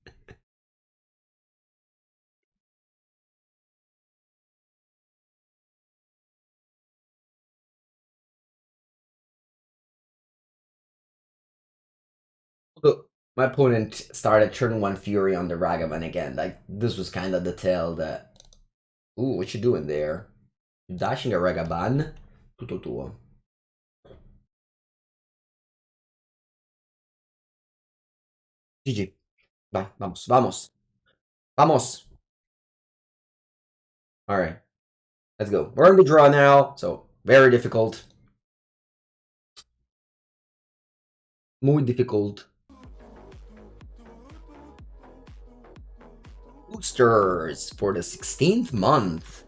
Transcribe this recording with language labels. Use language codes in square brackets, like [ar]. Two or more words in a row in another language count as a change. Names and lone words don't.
[en] Look, my opponent started turn 1 Fury on the Ragavan again. Like, this was kind of the tell that... Ooh, what you doing there? You dashing a Ragavan? [it] Tutto tuo. [en] GG. [pt] Vai, vamos, vamos. Vamos! [en] Alright, let's go. We're on the draw now, so very difficult. Muy difficult. Boosters for the 16th month.